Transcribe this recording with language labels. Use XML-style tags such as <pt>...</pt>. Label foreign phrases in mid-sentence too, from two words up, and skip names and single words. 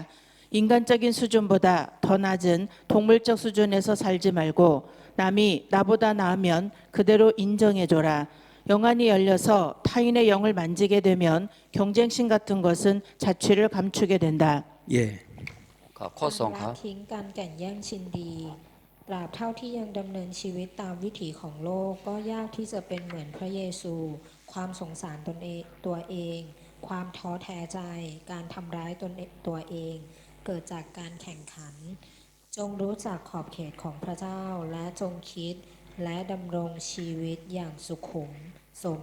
<ko>인간적인 수준보다 더 낮은 동물적 수준에서 살지 말고 남이 나보다 나으면 그대로 인정해줘라. 영안이 열려서 타인의 영을 만지게 되면 경쟁심 같은 것은 자취를 감추게 된다. 예.</ko> <th>ครับข้อสองค ละ รับ ทิ้งการแก่งแย่งชิงดีตราบเท่าที่ยังดำเนินชีวิตตามวิถีของโลกก็ยากที่จะเป็นเหมือนพระเยซู ความสงสารตัวเอง ความท้อแท้ใจ การทำร้ายตัวเอง เกิดจากการแข่งขัน จงรู้จักขอบเขตของพระเจ้าและจงคิดและดำรงชีวิตอย่างสุขุม สม</th>